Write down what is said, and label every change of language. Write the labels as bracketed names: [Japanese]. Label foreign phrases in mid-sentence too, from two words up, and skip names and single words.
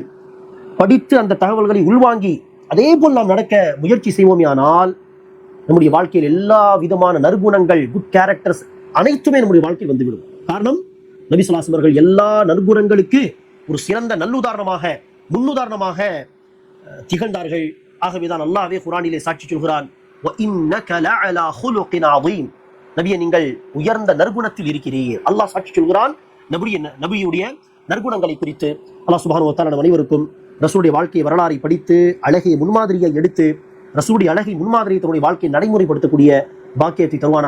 [Tamil] படித்து அந்த தகவல்களை உள்வாங்கி அதே போல் நாம் நடக்க முயற்சி செய்வோமேயானால் நம்முடைய வாழ்க்கையில் எல்லா விதமான நற்குணங்கள், [English] good characters [Tamil] அனைத்துமே நம்முடைய வாழ்க்கையில் வந்துவிடும். காரணம், நபி [Arabic] صلى الله عليه وسلم [Tamil] அவர்கள் எல்லா நற்குணங்களுக்கு ஒரு சிறந்த நல்லுதாரணமாக, முன்னுதாரணமாக திகழ்ந்தார்கள். ஆகவேதான் அல்லாஹ்வே குர்ஆனிலே சாட்சி சொல்கிறான், [Arabic] وَإِنَّكَ لَعَلَى خُلُقٍ عَظِيمٍ. [Tamil] நபியே, நீங்கள் உயர்ந்த நற்குணத்தில் இருக்கிறீர். அல்லாஹ் சாட்சி சொல்கிறான் நபியுடைய நற்குணங்களை குறித்து. [Arabic] الله سبحانه وتعالى [Tamil] நம் அனைவருக்கும் ரசூலுடைய வாழ்க்கை வரலாறை படித்து அழகிய முன்மாதிரியை எடுத்து ரசூலுடைய அழகை முன்மாதிரியை தன்னுடைய வாழ்க்கையை நடைமுறைப்படுத்தக்கூடிய பாக்கியத்தை தருவானாக.